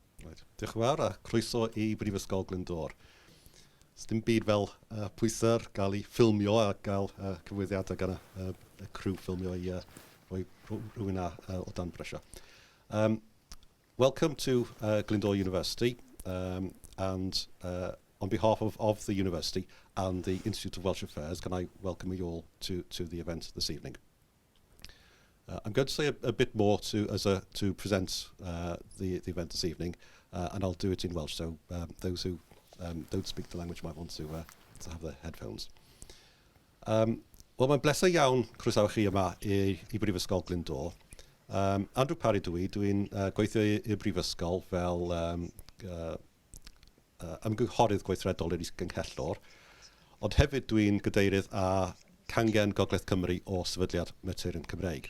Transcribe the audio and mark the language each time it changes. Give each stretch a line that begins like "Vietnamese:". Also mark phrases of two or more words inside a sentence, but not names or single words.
Welsh: Diolch yn fawr a croeso I Brifysgol Glyndŵr. Os dim byd fel pwyser gael ei ffilmio a gael cyfwyddiadau gan y crew ffilmio I rhoi rhywun o dan bresio.
English: Welcome to Glyndŵr University and on behalf of the university and the Institute of Welsh Affairs, can I welcome you all to the event this evening. I'm going to say a bit more to present the event this evening, and I'll do it in Welsh, so those who don't speak the language might want to have their headphones.
Welsh: Wel, mae'n bleser iawn croesawu chi yma I Brifysgol Glyndŵr. Andrew Parry dwi'n gweithio i'r Brifysgol fel ymgynghorydd gweithredol i'r Is-Gynghellor, ond hefyd dwi'n gadeirydd a cangen Gogledd Cymru o Sefydliad Materion Cymreig.